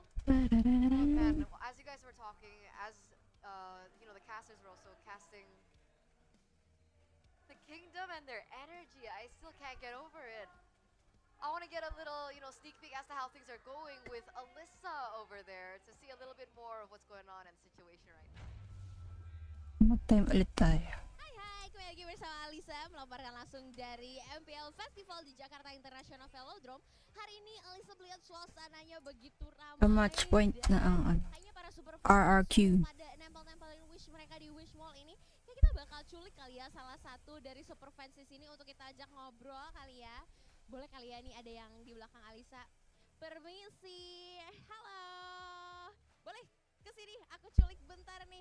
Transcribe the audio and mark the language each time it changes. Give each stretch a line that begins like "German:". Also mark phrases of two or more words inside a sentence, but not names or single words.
English: And as you guys were talking, as you know, the casters were also casting the Kingdom and their energy. I still can't get over it. I want to get a little, you know, sneak peek as to how things are going with Alyssa over there to see a little bit more of what's going on in the situation right now.
Filipino: Mag-time ulit tayo.
Indonesian: Hai, kembali lagi bersama Alisa melaporkan langsung dari MPL Festival di Jakarta International Velodrome. Hari ini Alisa melihat suasananya begitu ramai.
Filipino: A
English: match point
Filipino: na ang
Indonesian: hanya para super RRQ. pada nempel-nempelin wish mereka di Wish Mall ini. Ya kita bakal culik kali ya salah satu dari super fans di sini untuk kita ajak ngobrol kali ya. Boleh kali ya, nih ada yang di belakang Alisa. Permisi, halo. Boleh kesini, aku culik bentar nih.